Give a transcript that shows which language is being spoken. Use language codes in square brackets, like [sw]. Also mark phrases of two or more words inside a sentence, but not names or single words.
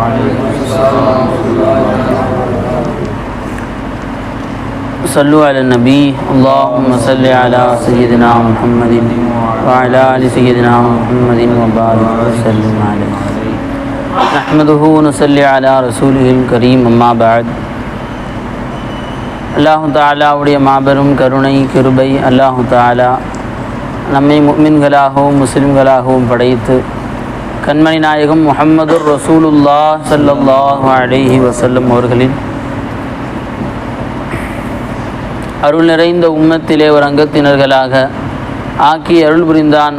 [ar] صلوا على النبي. اللهم صل على سيدنا محمد وعلى آل سيدنا محمد وبارك وسلم عليه. نحمده ونصلي على رسوله الكريم. أما بعد. [ta] அல்லாஹு தஆலாவுடைய மாபெரும் கருணை கிருபை [ar] الله تعالى [ta] நம்மை முஃமின்களாகவும் முஸ்லிம்களாகவும் படைத்து கண்மணி நாயகம் [ar] محمد رسول الله صلى الله عليه وسلم [ta] அவர்களின் அருள் நிறைந்த உம்மத்திலே ஒரு அங்கத்தினர்களாக ஆக்கி அருள் புரிந்தான்.